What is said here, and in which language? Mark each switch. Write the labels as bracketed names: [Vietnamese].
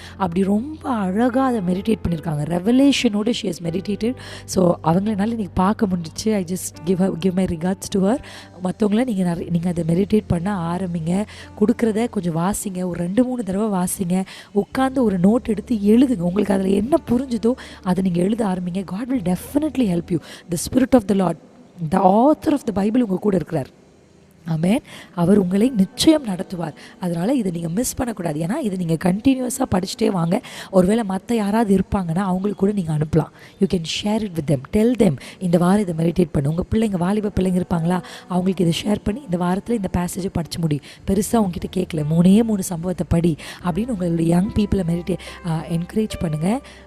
[Tamil] அப்படி ரொம்ப அழகாக அதை மெடிடேட் பண்ணியிருக்காங்க. ரெவலேஷனோட [English] She has meditated. So [Tamil] அவங்களனால இன்றைக்கி பார்க்க முடிஞ்சிச்சு. [English] I just give my regards to her. [Tamil] மற்றவங்கள நீங்கள் அதை மெடிடேட் பண்ண ஆரம்பிங்க. கொடுக்குறத கொஞ்சம் வாசிங்க, ஒரு 2-3 தடவை வாசிங்க. உட்காந்து ஒரு நோட் எடுத்து எழுதுங்க. உங்களுக்கு அதில் என்ன புரிஞ்சுதோ அதை நீங்கள் எழுத ஆரம்பிங்க. [English] God will definitely help you. The Spirit of the Lord, the author of the Bible [Tamil] உங்கள் கூட இருக்கிறார். ஆமென். அவர் உங்களை நிச்சயம் நடத்துவார். அதனால் இதை நீங்கள் மிஸ் பண்ணக்கூடாது. ஏன்னா இதை நீங்கள் கண்டினியூஸாக படிச்சுட்டே வாங்க. ஒருவேளை மற்ற யாராவது இருப்பாங்கன்னா அவங்களுக்கு கூட நீங்கள் அனுப்பலாம். [English] You can share it with them. Tell them, [Tamil] இந்த வாரம் இதை மெடிடேட் பண்ணு. உங்கள் பிள்ளைங்க, வாலிப பிள்ளைங்க இருப்பாங்களா, அவங்களுக்கு இதை ஷேர் பண்ணி இந்த வாரத்தில் இந்த பேசேஜை படித்து முடி. பெருசாக உங்ககிட்ட கேட்கல, 3 சம்பவத்தை படி அப்படின்னு உங்களுடைய யங் பீப்புளை என்கரேஜ் பண்ணுங்கள்.